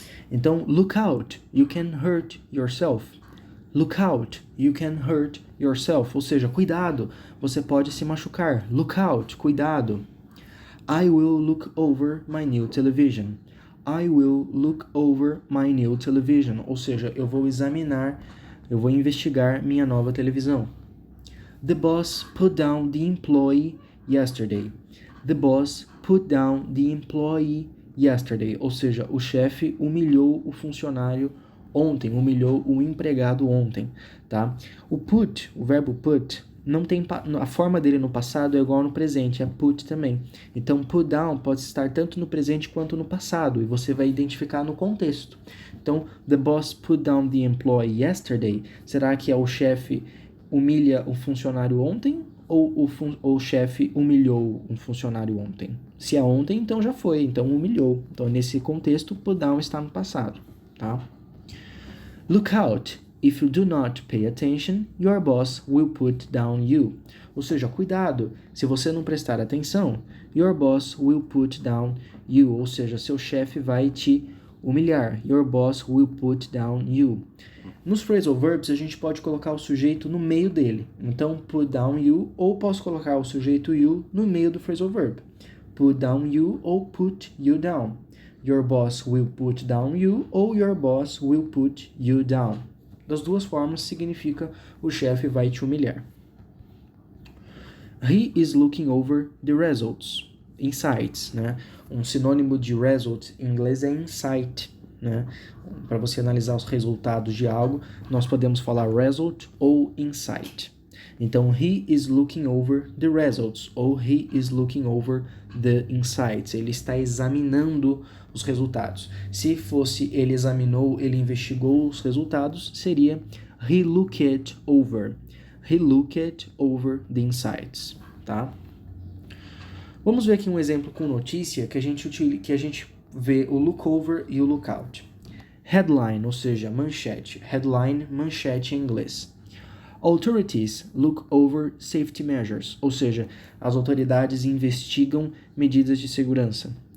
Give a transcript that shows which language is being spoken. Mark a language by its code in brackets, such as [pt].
[en] Então, look out, you can hurt yourself. Look out, you can hurt yourself. [pt] Ou seja, cuidado, você pode se machucar. [en] Look out, cuidado. I will look over my new television. I will look over my new television. [pt] Ou seja, eu vou investigar minha nova televisão. [en] The boss put down the employee yesterday. The boss put down the employee yesterday. [pt] Ou seja, o chefe humilhou o funcionário ontem, humilhou o empregado ontem, tá? O put, o verbo put, não tem a forma dele no passado é igual no presente, é put também. Então, put down pode estar tanto no presente quanto no passado, e você vai identificar no contexto. [en] Então, the boss put down the employee yesterday. [pt] Será que é o chefe humilha o funcionário ontem? Ou o chefe humilhou um funcionário ontem? Se é ontem, então já foi, então humilhou. Então, nesse contexto, put down está no passado, tá? [en] Look out. If you do not pay attention, your boss will put down you. [pt] Ou seja, cuidado, se você não prestar atenção, [en] your boss will put down you. [pt] Ou seja, seu chefe vai te humilhar. [en] Your boss will put down you. [pt] Nos phrasal verbs, a gente pode colocar o sujeito no meio dele. Então, put down you, ou posso colocar o sujeito you no meio do phrasal verb. [en] Put down you ou put you down. Your boss will put down you ou your boss will put you down. [pt] Das duas formas significa o chefe vai te humilhar. [en] He is looking over the results. [pt] Insights, né? Um sinônimo de result em inglês é insight, né? Para você analisar os resultados de algo, nós podemos falar result ou insight. [en] Então, he is looking over the results ou he is looking over the insights. [pt] Ele está examinando os resultados. Se fosse ele examinou, ele investigou os resultados, seria [en] he looked over. He looked over the insights, tá? [pt] Vamos ver aqui um exemplo com notícia que a gente vê o look over e o look out. Headline, ou seja, manchete. Headline, manchete em inglês. [en] Authorities look over safety measures, [pt] ou seja, as autoridades investigam medidas de segurança.